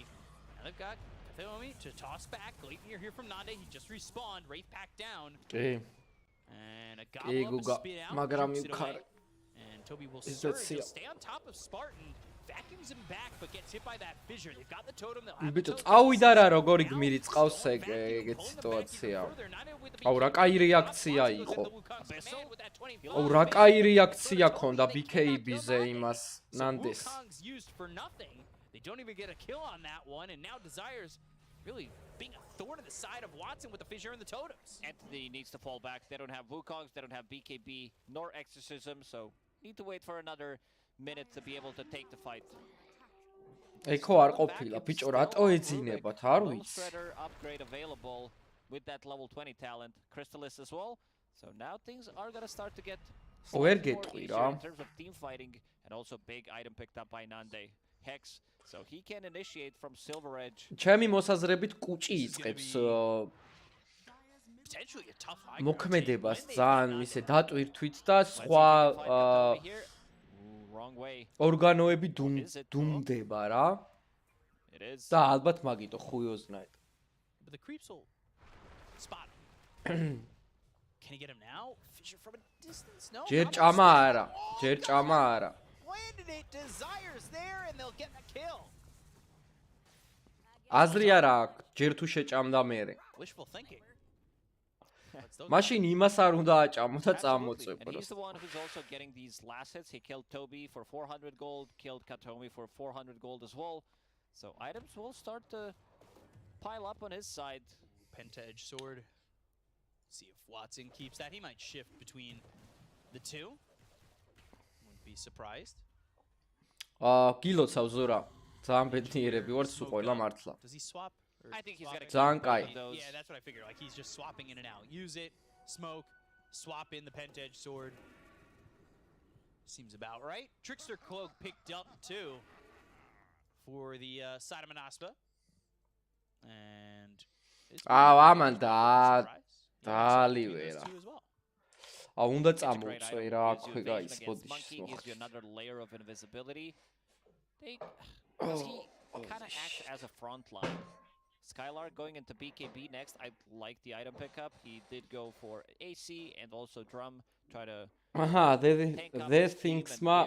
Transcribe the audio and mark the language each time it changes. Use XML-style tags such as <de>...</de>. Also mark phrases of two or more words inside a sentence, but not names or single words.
<en>Now they've got Kathomi to toss back. Gleipnir here from Nande. He just respawned. Wraith pack down. Okay. And a gobble up, a spit out. Jumps it away. And Toby will surge. He'll stay on top of Spartan. Vacuums him back, but gets hit by that fissure. They've got the totem. They'll have the totem.</en> <ka>წავიდა რა როგორი გმირი წყავს ეგეთ სიტუაცია. აუ რა კაი რეაქცია იყო. აუ რა კაი რეაქცია ქონდა BKB-ზე იმას ნანდეს.</ka> <en>They don't even get a kill on that one, and now Desires really being a thorn in the side of Watson with the fissure and the totems. Entity needs to fall back. They don't have Wukongs, they don't have BKB, nor Exorcism, so need to wait for another minute to be able to take the fight.</en> <ka>ეკო არ ყოფილა, ბიჭო, რატო ეძინებათ, არ ვიცი.</ka> <en>Upgrade available with that level 20 talent, Crystallis as well. So now things are going to start to get</en> <ka>ვერ გეტყვი რა.</ka> <en>in terms of team fighting, and also big item picked up by Nande. Hex, so he can initiate from Silver Edge.</en> <ka>ჩემი მოსაზრებით კუჭი იწყებს მოქმედებას ძალიან ისე დატვირთვით და სხვა ორგანოები დუმდება რა. და ალბათ მაგიტო ხუიოზნაირ.</ka> <en>But the creeps will spot him. Can he get him now? Fissure from a distance? No.</en> <ka>ჯერ ჭამა არა, ჯერ ჭამა არა.</ka> <en>Landed it, Desires there, and they'll get the kill.</en> <ka>აზრი არა აქვს, ჯერ თუ შეჭამდა მერე.</ka> <en>Wishful thinking.</en> <ka>მაშინ იმას არ უნდა აჭამო და წამოწვე.</ka> <en>And he's the one who's also getting these last hits. He killed Toby for 400 gold, killed Katomi for 400 gold as well. So items will start to pile up on his side. Penta edge sword. See if Watson keeps that. He might shift between the two. Wouldn't be surprised.</en> <ka>გილოცავ ზურა. ძალიან ბედნიერები ვართ სულ ყველა მართლა.</ka> <en>Does he swap? I think he's gonna</en> <ka>ძალიან კაი.</ka> <en>Yeah, that's what I figured. Like he's just swapping in and out. Use it, smoke, swap in the Penta edge sword. Seems about right. Trickster cloak picked up too for the side of Manaspa. And</en> <ka>ამან დაალივერა. უნდა წამოწვე რა, აქვე გაისბოდი</ka> <en>moxie. Another layer of invisibility. He kind of acts as a front line. Skylar going into BKB next. I like the item pickup. He did go for AC and also drum. Try to they think smart.</en>